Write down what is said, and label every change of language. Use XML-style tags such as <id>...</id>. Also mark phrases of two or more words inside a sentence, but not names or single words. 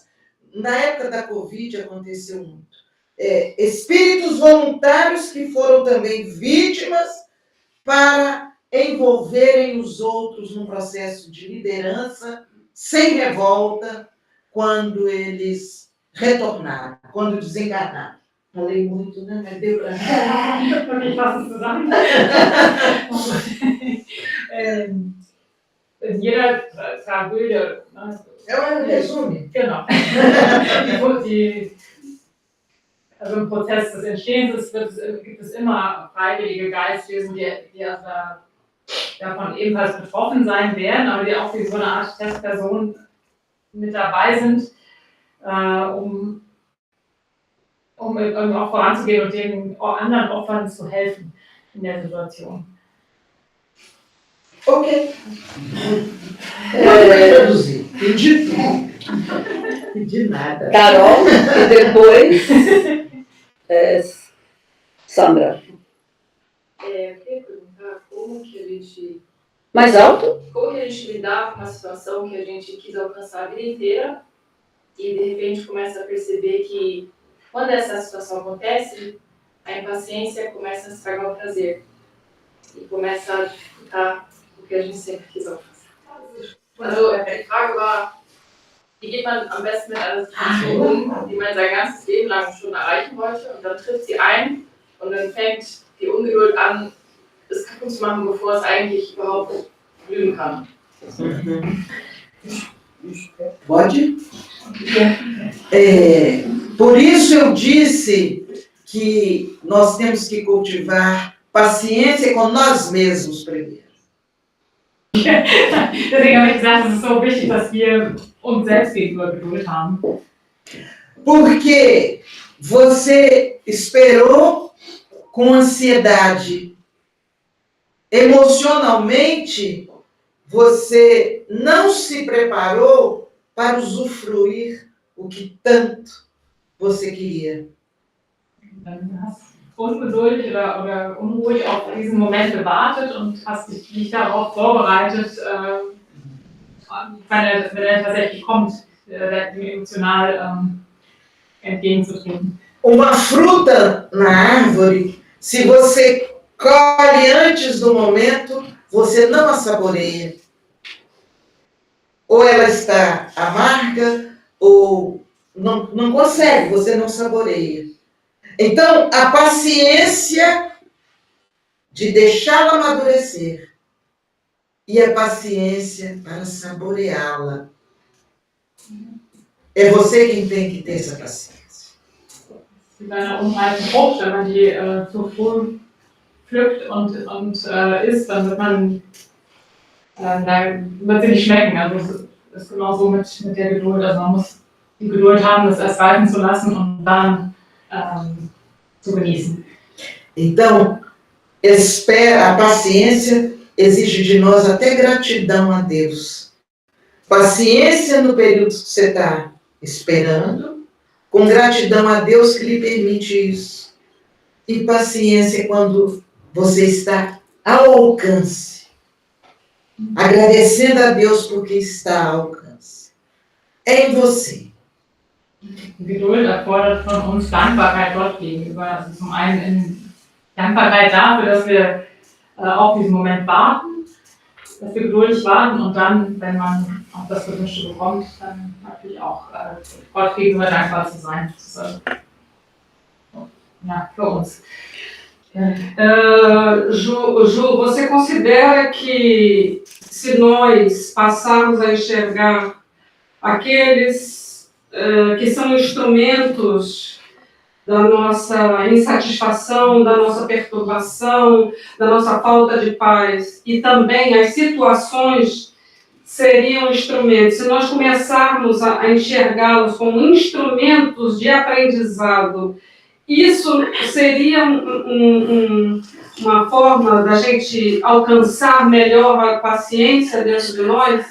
<pt>Na época da Covid aconteceu muito. Espíritos voluntários que foram também vítimas para envolverem os outros num processo de liderança, sem revolta, quando eles retornaram, quando desencarnaram. Falei muito, né? Mas deu para...</pt> <de>Ich fasse es zusammen. In jeder Tragödie...</de> <pt>É um resumo.</pt> <de>Genau. Also im Prozess des Entstehens gibt es immer freiwillige Geistwesen, die davon ebenfalls betroffen sein werden, aber die auch wie so eine Art Testperson mit dabei sind, um auch voranzugehen und den anderen Opfern zu helfen in der Situation.</de> <pt>Ok. Entendi tudo. Entendi nada. Carol, e depois Sandra. Eu queria perguntar como que a gente... Mais alto? Como que a gente lidar com uma situação que a gente quis alcançar a vida inteira e de repente começa a perceber que quando essa situação acontece, a impaciência começa a estragar o prazer e começa a dificultar o que a gente sempre quis alcançar.</pt> <de>Also die Frage war, wie geht man am besten mit einer Situation die man sein ganzes Leben lang schon erreichen wollte und dann trifft sie ein und dann fängt die Ungeduld an, es kaputt zu machen, bevor es eigentlich überhaupt blühen kann.</de> <pt>Pode? Por isso eu disse que nós temos que cultivar paciência com nós mesmos primeiro.</pt> <de>Deswegen habe ich gesagt, es ist so wichtig, dass wir uns selbst gegenüber Geduld haben.</de> <pt>Porque você esperou com ansiedade. Emocionalmente, você não se preparou para usufruir o que tanto você queria.</pt> <de>Dann hast du ungeduldig oder unruhig auf diesen Moment gewartet und hast dich nicht darauf vorbereitet, wenn er tatsächlich kommt, dem emotional entgegenzutreten.</de> <pt>Uma fruta na árvore, se você colhe antes do momento, você não a saboreia. Ou ela está amarga, ou não consegue, você não saboreia. Então, a paciência de deixá-la amadurecer e a paciência para saboreá-la. É você quem tem que ter essa paciência.</pt> <de>Wie bei einer unreifen Frucht, wenn man die zu früh pflückt und isst, dann wird sie nicht schmecken. Also es ist genauso mit der Geduld. Also man muss die Geduld haben, das erst reifen zu lassen und dann zu genießen.</de> <pt>Então, a paciência exige de nós até gratidão a Deus. Paciência no período que você está esperando, com gratidão a Deus que lhe permite isso. E paciência quando você está ao alcance, agradecendo a Deus porque está ao alcance. É em você.</pt> <de>Geduld erfordert von uns Dankbarkeit Gott gegenüber. Also zum einen in Dankbarkeit dafür, dass wir auf diesen Moment warten, dass wir geduldig warten und dann, wenn man auch das Gewünschte bekommt, dann natürlich auch Gott gegenüber dankbar zu sein. Das ist, ja, für uns.</de> <pt>Ju, você considera que se nós passarmos a enxergar aqueles que são instrumentos da nossa insatisfação, da nossa perturbação, da nossa falta de paz, e também as situações seriam instrumentos, se nós começarmos a enxergá-los como instrumentos de aprendizado, isso seria uma forma da gente alcançar melhor a paciência dentro de nós?</pt>